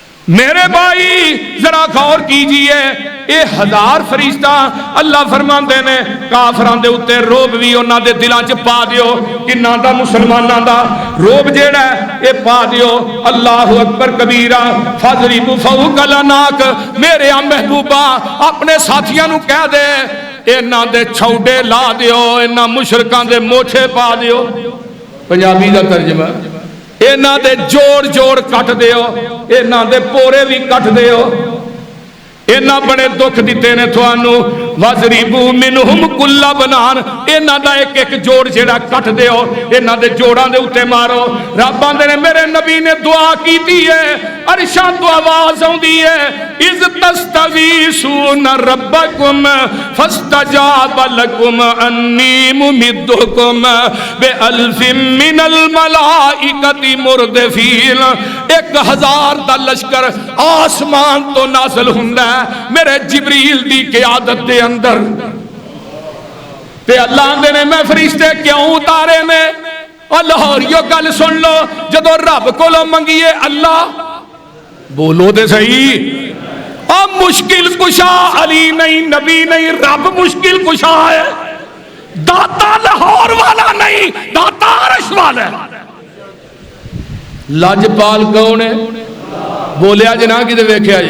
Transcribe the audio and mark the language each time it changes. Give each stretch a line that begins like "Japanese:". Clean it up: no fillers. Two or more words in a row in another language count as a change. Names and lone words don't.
Urdu: میرے بھائی ذرا غور کیجئے،
Punjabi: اے ہزار فرشتہ اللہ فرماندے نے کافراں دے اوتے روب بھی انہاں دے دلاں چ پا دیو، کناں دا مسلماناں دا روب جیڑا ہے اے پا دیو۔
Arabic: اللہ اکبر کبیرہ فضربوا فوق العناق،
Punjabi: میرے محبوبہ اپنے ساتھیاں نو کہہ دے انہاں دے چھوڑے لا دیو، انہاں مشرکاں دے موچھے پا دیو۔ پنجابی دا ترجمہ انہاں دے جوڑ جوڑ کٹ دیو، انہاں دے پورے بھی کٹ دیو، انہاں بڑے دکھ دیتے نے تھانو۔
Arabic: وَضْرِبُوا مِنْهُمْ كُلَّ بَنَانٍ،
Punjabi: انہاں دا ایک ایک جوڑ جیڑا کٹ دیو، انہاں دے جوڑاں دے اُتے مارو۔ رب آندے نے میرے نبی نے دعا کیتی ہے، عرشاں تو آواز آندی ہے
Arabic: اِذْ تَسْتَغِیثُونَ رَبَّکُمْ فَاسْتَجَابَ لَکُمْ أَنِّی مُمِدُّکُمْ بِأَلْفٍ مِّنَ الْمَلَائِکَةِ مُرْدِفِینَ۔
Punjabi: 1000 دا لشکر آسمان تو نازل ہوندا ہے میرے جبریل دی قیادت دے اندر، تے اللہ آندے نے میں فرشتے کیوں اتارے نے؟ اور لاہوریو گل سن لو، جدو رب کولو منگیے اللہ بولو دے صحیح، اور مشکل کشا علی نہیں نبی نہیں، رب مشکل کشا ہے، داتا لاہور والا نہیں، داتا عرش والا ہے۔ لاجپال کون ہے؟ بولیا جنا کی دے ویکھیا جی۔